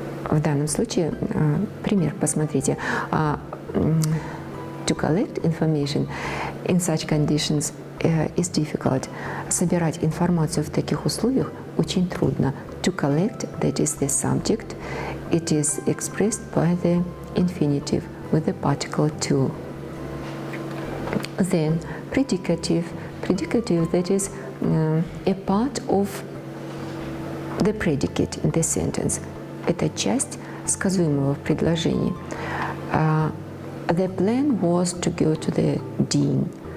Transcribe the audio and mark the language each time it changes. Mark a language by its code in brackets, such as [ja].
[ru] В данном случае, пример посмотрите. [en] To collect information in such conditions is difficult. [ru] Собирать информацию в таких условиях очень трудно. [en] To collect, that is the subject, it is expressed by the infinitive with the particle to. Then predicative, that is a part of the predicate in the sentence. [ru] Это часть сказуемого в предложении. [en] The plan was to go to the dean.